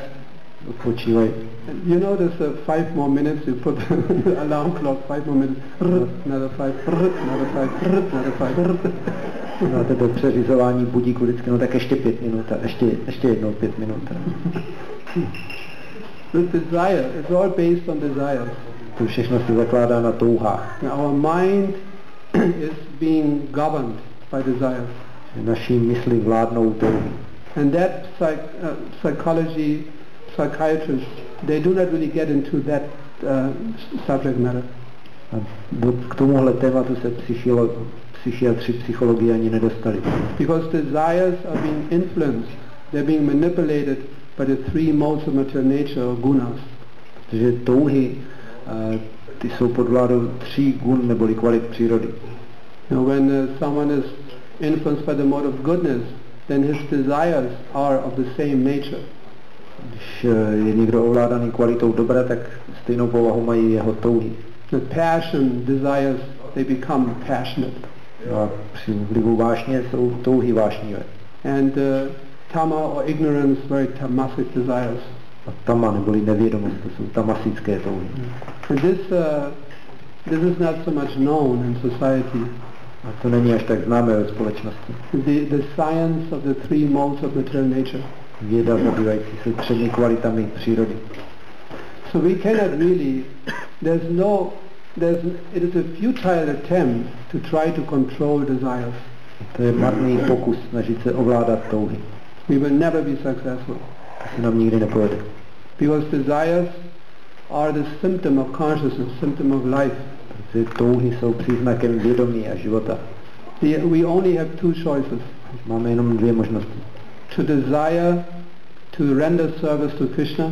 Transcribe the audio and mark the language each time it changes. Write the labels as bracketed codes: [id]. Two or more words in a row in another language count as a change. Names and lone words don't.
[cs] Odpočívají. [en] You notice 5 more minutes, you put the alarm clock, 5 more minutes, another 5, another 5, another 5. [cs] Máte to přeřizování budíku vždycky, no tak ještě 5 minut a ještě jednou 5 minut. [en] This desire, it's all based on desires. [cs] To všechno se zakládá na touhách. [en] Our mind is being governed by desires. [cs] Naší mysli vládnou touhy. [en] And that psychology, psychiatrists, they do not really get into that subject matter. [cs] A k tomuhle tématu se psychiatři, psychologie ani nedostali. [en] Because desires are being influenced, they're being manipulated by the 3 modes of material nature, or gunas. [cs] Protože touhy, ty jsou pod vládou 3 gun neboli kvalit přírody. [en] When someone is influenced by the mode of goodness, then his desires are of the same nature. [cs] Když je někdo ovládaný kvalitou dobra, tak stejnou povahu mají jeho touhy. [en] The passion, desires, they become passionate. [cs] A při vlivu vášně jsou touhy vášnivé. [en] And tama or ignorance, very tamasic desires. [cs] A tama neboli nevědomost, to jsou tamasické touhy. [en] And this is not so much known in society. [cs] A to není až tak známé ve společnosti. [en] The science of the 3 modes of material nature. [cs] Věda zabývající se 3 kvalitami přírody. [en] So we cannot really, it is a futile attempt to try to control desires. [cs] To je marný pokus snažit se ovládat touhy. [en] We will never be successful. [cs] To se nám nikdy nepovede. [en] Because desires are the symptom of consciousness, symptom of life. [cs] Protože touhy jsou příznakem vědomí a života. [en] We only have 2 choices. [cs] Máme jenom 2 možnosti. [en] To desire to render service to Krishna,